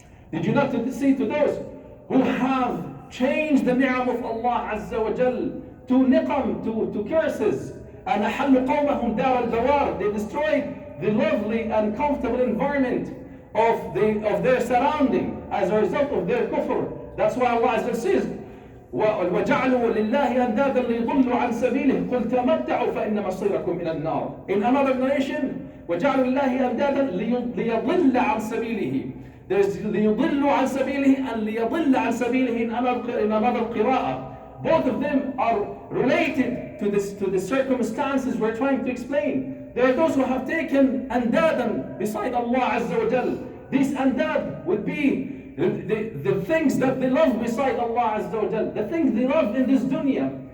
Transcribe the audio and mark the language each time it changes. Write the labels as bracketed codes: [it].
[en] Did you not see to those who have changed the ni'am of Allah Azza wa Jal to niqam, to curses, and [ar] أَحَلُّوا قَوْمَهُمْ دَارَ الْبَوَارِ, [en] they destroyed the lovely and comfortable environment of their surrounding as a result of their kufr. That's why Allah Azza says, [ar] وَجَعْلُوا لِلَّهِ أَنْدَادًا لِيُضِلُّوا عَنْ سَبِيلِهِ قُلْ تَمَتَّعُوا فَإِنَّ مَصِيرَكُمْ إِلَى النَّارِ. [en] In another narration, [ar] وَجَعْلُوا لِلَّهِ أَنْدَادًا لِيَضِلَّ عَنْ سَبِيلِهِ. [en] There's [ar] لِيُضِلُّ عَنْ سَبِيلِهِ [en] and [ar] لِيَضِلَّ عَنْ سَبِيلِهِ [en] in another qira'ah. Both of them are related to the circumstances we're trying to explain. There are those who have taken andadan beside Allah Azza wa Jal. These andad would be the things that they love beside Allah Azza wa Jal, the things they love in this dunya.